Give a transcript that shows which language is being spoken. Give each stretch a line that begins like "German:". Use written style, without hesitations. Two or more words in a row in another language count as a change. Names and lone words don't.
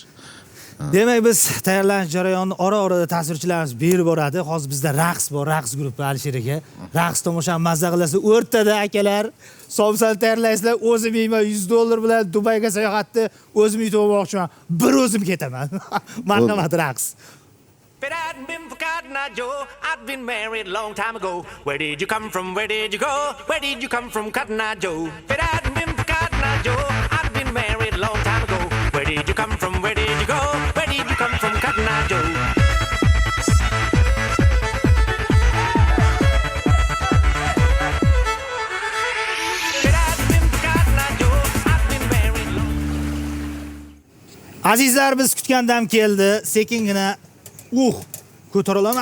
Uzbek: Demak, biz tayyorlanish jarayonini ora-orada tasvirchilarimiz berib boradi. Hozir bizda raqs bor, raqs guruhi Alisher aka. Raqs tomoshani mazza qilasiz. O'rtada akalar, somsani tayyorlaysizlar. O'zim yeyman $100 bilan Dubayga sayohatni o'zim yutib olmoqchiman. Bir o'zim ketaman. Marhamat raqs.
English: If it hadn't been for Cotton Eye Joe, I'd been married a long time ago. Where did you come from? Where did you go? Where did you come from, Cotton Eye Joe? If it hadn't been for Cotton Eye Joe, I'd been married a long time ago. Where did you come from? Where did you go? Where did you come from, Cotton Eye Joe?
Uzbek: Azizlar, biz kutgandan keldi. Sekingina ko'tara olaman.